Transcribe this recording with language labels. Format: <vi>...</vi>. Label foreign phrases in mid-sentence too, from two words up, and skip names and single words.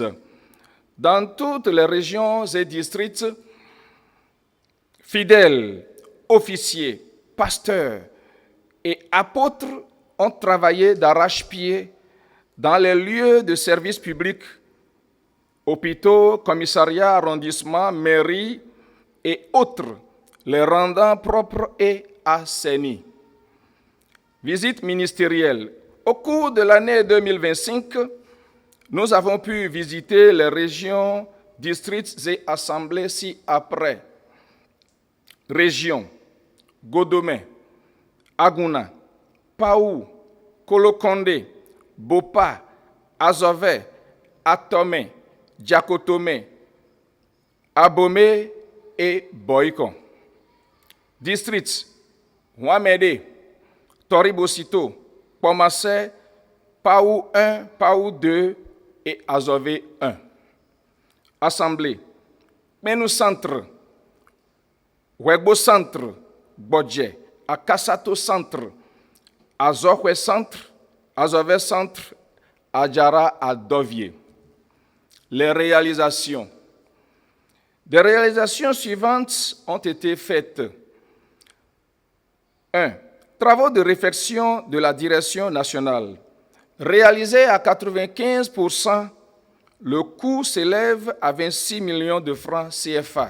<fr>Dans toutes les régions et districts, fidèles, officiers, pasteurs et apôtres ont travaillé d'arrache-pied dans les lieux de service public, hôpitaux, commissariats, arrondissements, mairies et autres, les rendant propres et assainis. Visite ministérielle. Au cours de l'année 2025, nous avons pu visiter les régions, districts et assemblées ci-après. Région: Godomé, Aguna, Paou, Kolokonde, Bopa, Azové, Atomé, Diakotomé, Abomé et Boyko. Districts: Ouamede, Toribosito, Pomassé, Paou 1, Paou 2 et Azové 1. Assemblée: Menou Centre, Wegbo Centre, Bodje, Akasato Centre, Azokwe Centre, Azové Centre, Adjara à Dovier. Les réalisations. Des réalisations suivantes ont été faites. 1. Travaux de réfection de la direction nationale. Réalisés à 95%, le coût s'élève à 26 millions de francs CFA.</fr>